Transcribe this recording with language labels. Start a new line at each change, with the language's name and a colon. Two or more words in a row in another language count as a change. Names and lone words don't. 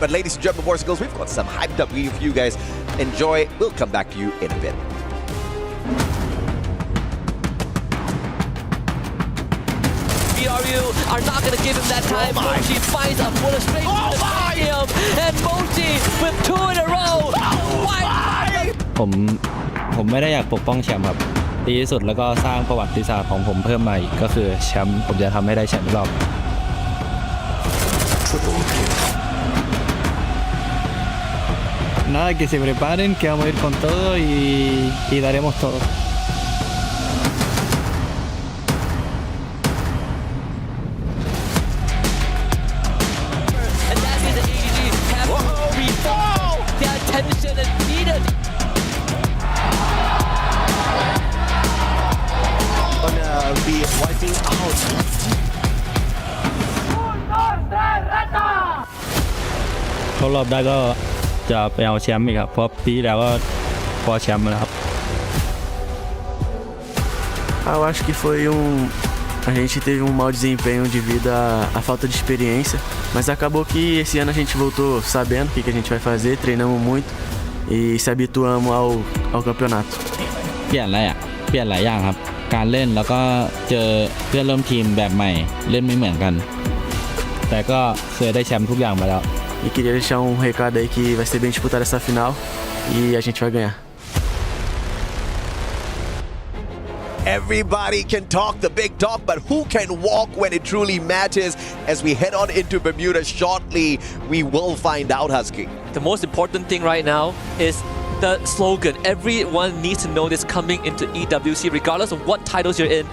English: But ladies and gentlemen, boys and girls, we've got some hyped up video for you guys. Enjoy. We'll come back to you in a bit. BRU W are not going to give him that time. Mochi finds a bullet straight to the stadium, and Mochi with 2 in a row.
Thai: ผมไม่ได้อยากปกป้องแชมป์ครับดีที่สุดแล้วก็สร้างประวัติศาสตร์ของผมเพิ่มมาอีกก็คือแชมป์ผมจะทำให้ได้แชมป์รอบ
Spanish: Nada, que se preparen, que vamos a ir con todo y daremos todo.
English: And that means the ADG have to reform their attention and needed. Gonna be wiping out.
Thai: เข้ารอบได้ก็จะไปเอาแชมป์อีกครับเพราะปีที่แล้วก็คว้าแชมป์มาแล้วครับ
Portuguese: Eu acho que foi a gente teve um mau desempenho devido à falta de experiência, mas acabou que esse ano a gente voltou sabendo o que a gente vai fazer, treinamos muito e se habituamos ao campeonato.
Thai: เปลี่ยนหลายอย่างครับการเล่นแล้วก็เจอเพื่อนร่วมทีมแบบใหม่เล่นไม่เหมือนกันแต่ก็เคยได้แชมป์ทุกอย่างมาแล้ว
Portuguese: E queria deixar um recado aí que vai ser bem disputada essa final e a gente vai ganhar.
English: Everybody can talk the big talk, but who can walk when it truly matters? As we head on into Bermuda shortly, we will find out, Husky. The most important thing right now is the slogan. Everyone needs to know this coming into EWC, regardless of what titles you're in.